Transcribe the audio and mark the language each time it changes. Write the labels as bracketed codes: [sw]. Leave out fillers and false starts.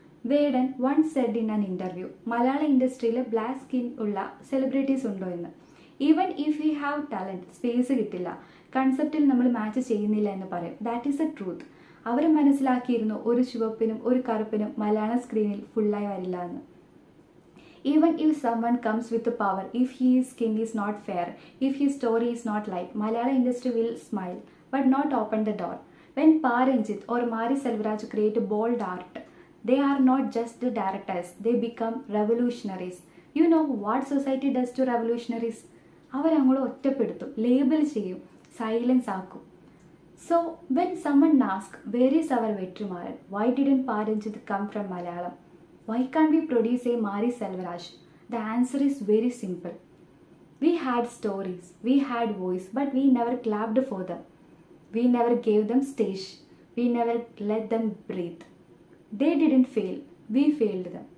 [ml] Vedan [en] once said in an interview, [ml] മലയാള ഇൻഡസ്ട്രിയിൽ black skin ഉള്ള celebrities ഉണ്ടോ എന്ന്. [en] even if we have talent, [ml] space കിട്ടില്ല, കൺസെപ്റ്റിൽ നമ്മൾ മാച്ച് ചെയ്യുന്നില്ല എന്ന് പറയും. [en] That is a truth. [ml] അവർ മനസ്സിലാക്കിയിരുന്നു ഒരു ചുവപ്പിനും ഒരു കറുപ്പിനും മലയാള സ്ക്രീനിൽ ഫുള്ളായി വരില്ല എന്ന്. [en] Even if someone comes with the power, if his skin is not fair, if his story is not light, Malayalam industry will smile but not open the door. When Paranjit or Mari Selvaraj create bold art, they are not just the directors, they become revolutionaries. You know what society does to revolutionaries? [ml] അവർ അങ്ങോട്ട് ഒറ്റപ്പെടുത്തും, label ചെയ്യും, silence ആക്കും. [en] So when someone asks, where is our Vetrimaran? Why didn't Paranjit come from Malayalam? Why can't we produce a Mari Selvaraj? The answer is very simple. We had stories, we had voice, but we never clapped for them. We never gave them stage. We never let them breathe. They didn't fail, we failed them.